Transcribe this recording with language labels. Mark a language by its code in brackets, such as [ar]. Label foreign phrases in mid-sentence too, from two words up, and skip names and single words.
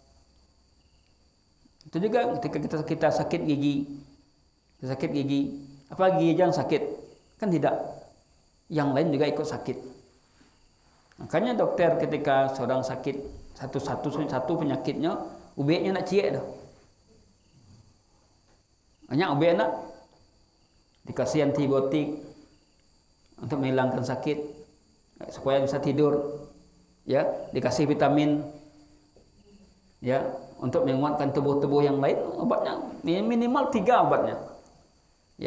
[id] Itu juga ketika kita sakit gigi. Apa gigi aja yang sakit? Kan tidak. Yang lain juga ikut sakit. Makanya dokter ketika seorang sakit satu penyakitnya, [min] ubeknya nak ciek dah. [id] Banyak ubek nak dikasih antibiotik untuk menghilangkan sakit supaya bisa tidur. Ya, dikasih vitamin. Ya, untuk menguatkan tubuh-tubuh yang lain, obatnya minimal 3 obatnya.